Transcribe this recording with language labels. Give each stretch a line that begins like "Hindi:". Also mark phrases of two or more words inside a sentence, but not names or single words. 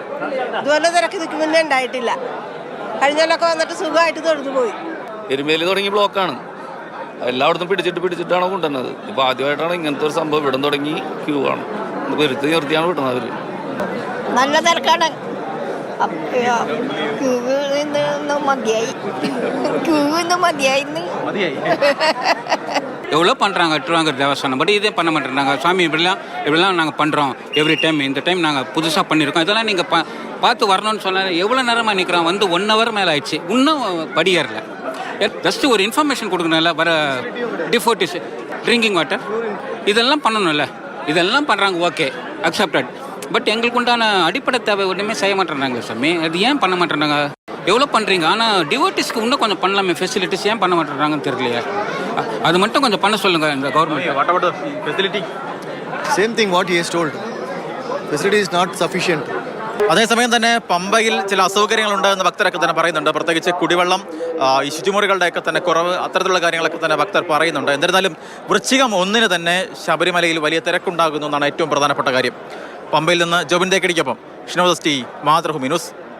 Malayalam: ഇതുപോലെ തിരക്ക് ഇതിക്ക് മുന്നേ ഉണ്ടായിട്ടില്ല. കഴിഞ്ഞൊല്ലൊക്കെ വന്നിട്ട് സുഖമായിട്ട് തൊഴുതു പോയി. എരുമേലി തുടങ്ങി ബ്ലോക്കാണ്. എല്ലായിടത്തും പിടിച്ചിട്ടാണ് കൊണ്ടുവന്നത്. ഇപ്പോൾ ആദ്യമായിട്ടാണ് ഇങ്ങനത്തെ ഒരു സംഭവം. ഇവിടം തുടങ്ങി ക്യൂ ആണ്, വരുത്തി നിർത്തിയാണ് വിടുന്നത് അവർ. നല്ല തിരക്കാണ്.
Tamil: எவ்வளோ பண்ணுறாங்க திருவாங்கூர் தேவஸ்தானம், பட் இதே பண்ண மாட்டேறாங்க. சாமி இப்படிலாம் நாங்கள் பண்ணுறோம்
English: every time.
Tamil: இந்த டைம் நாங்கள் புதுசாக பண்ணியிருக்கோம். இதெல்லாம் நீங்கள் பார்த்து வரணும்னு சொன்னால் எவ்வளோ நேரமாக நிற்கிறோம். வந்து 1 hour மேலே ஆயிடுச்சு, இன்னும் படியேறல. ஜஸ்ட்டு ஒரு இன்ஃபர்மேஷன் கொடுக்கணும்ல. வர டிஃபோர்ட்டிஸ்
English: drinking water
Tamil: இதெல்லாம் பண்ணணும்ல. இதெல்லாம் பண்ணுறாங்க,
English: okay, accepted.
Tamil: பட் எங்களுக்கு உண்டான அடிப்படை தேவை ஒன்றுமே செய்ய மாட்டேறாங்க சாமி. அது ஏன் பண்ண மாட்டேறாங்க? எவ்வளோ பண்ணுறீங்க, ஆனால் டிவோட்டிஸ்க்கு இன்னும் கொஞ்சம் பண்ணலாமே. ஃபெசிலிட்டிஸ் ஏன் பண்ண மாட்டேறாங்கன்னு தெரியலையே. அது மட்டும் கொஞ்சம் பண்ண சொல்லுங்கள் இந்த கவர்மெண்ட்.
English: Same thing what he has told. Facility is not sufficient.
Malayalam: അതേസമയം തന്നെ പമ്പയിൽ ചില അസൗകര്യങ്ങളുണ്ട് എന്ന് ഭക്തരൊക്കെ തന്നെ പറയുന്നുണ്ട്. പ്രത്യേകിച്ച് കുടിവെള്ളം, ഈ ശുചിമുറികളുടെയൊക്കെ തന്നെ കുറവ്, അത്തരത്തിലുള്ള കാര്യങ്ങളൊക്കെ തന്നെ ഭക്തർ പറയുന്നുണ്ട്. എന്നിരുന്നാലും വൃശ്ചികം 1 തന്നെ ശബരിമലയിൽ വലിയ തിരക്കുണ്ടാകുന്നു എന്നാണ് ഏറ്റവും പ്രധാനപ്പെട്ട കാര്യം. പമ്പയിൽ നിന്ന് ജോബിൻ തേക്കടിക്കൊപ്പം ഷിനോദ് ടി, മാതൃഭൂമി ന്യൂസ്.